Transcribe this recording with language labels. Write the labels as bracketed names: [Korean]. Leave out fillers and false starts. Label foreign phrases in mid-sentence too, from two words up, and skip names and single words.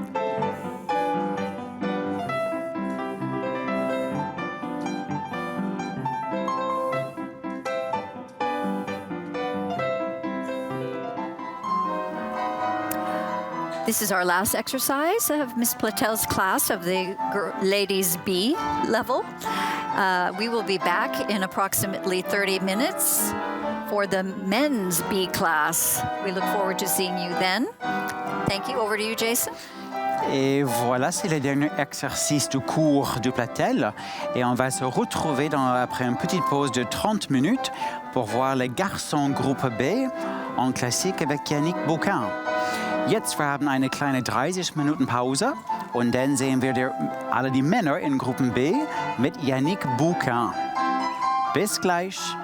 [English] This is our last exercise of Ms. Platel's class of the ladies B level. We will be back in approximately 30 minutes for the men's B class. We look forward to seeing you then. Thank you. Over to you, Jason. [French] Et voilà, c'est le dernier exercice du cours du Platel. Et on va se retrouver après une petite pause de 30 minutes pour voir les garçons groupe B en classique avec Yannick Bouquin. [German] Jetzt wir haben eine kleine 30 Minuten Pause und dann sehen wir alle die Männer in Gruppen B mit Yannick Bouquin. Bis gleich.